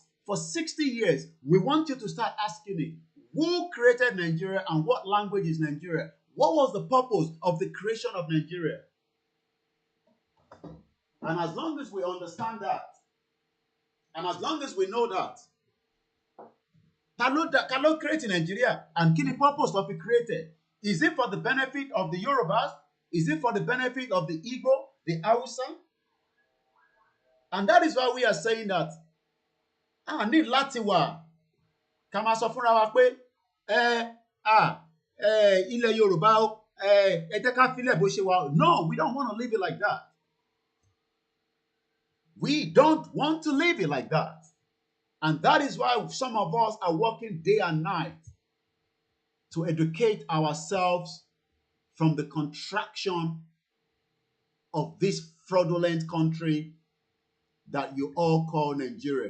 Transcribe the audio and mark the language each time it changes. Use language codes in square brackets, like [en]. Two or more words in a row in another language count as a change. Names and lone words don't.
[en] For 60 years, we want you to start asking it. Who created Nigeria and what language is Nigeria? What was the purpose of the creation of Nigeria? And as long as we understand that, and as long as we know that, [yo] ta ló [en] create Nigeria and [yo] kí ni [en] purpose of it created? Is it for the benefit of the Yorubas? Is it for the benefit of the Igbo, the Hausa? And that is why we are saying that [yo] ní láti wà ká máa sọ fúnra wa pé ilẹ̀ Yorùbá ẹ jẹ́ ká filẹ̀ bó ṣe wà. [en] No, we don't want to live it like that. We don't want to live it like that. And that is why some of us are working day and night to educate ourselves from the contraction of this fraudulent country that you all call Nigeria.